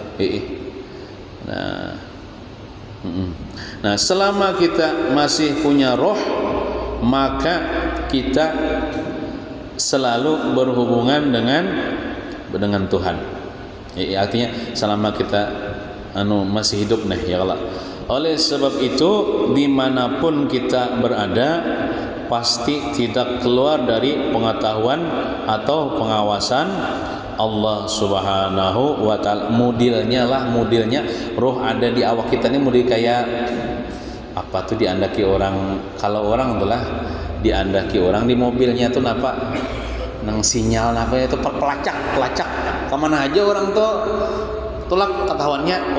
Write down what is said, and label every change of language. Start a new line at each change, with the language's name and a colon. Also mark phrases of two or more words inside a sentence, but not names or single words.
Indonesian: Nah, selama kita masih punya roh, maka kita selalu berhubungan dengan Tuhan. Artinya selama kita masih hidup nih
Arabic: ya Allah.
Indonesian: Oleh sebab itu dimanapun kita berada, pasti tidak keluar dari pengetahuan atau pengawasan Allah
Arabic: Subhanahu wa taala.
Banjar: Modelnya roh ada di awak kita ini model kayak apa tuh diandaki orang. Kalau orang itulah diandaki orang di mobilnya tuh napa nang sinyal apa itu pelacak kemana aja orang tuh tulak ketahuannya.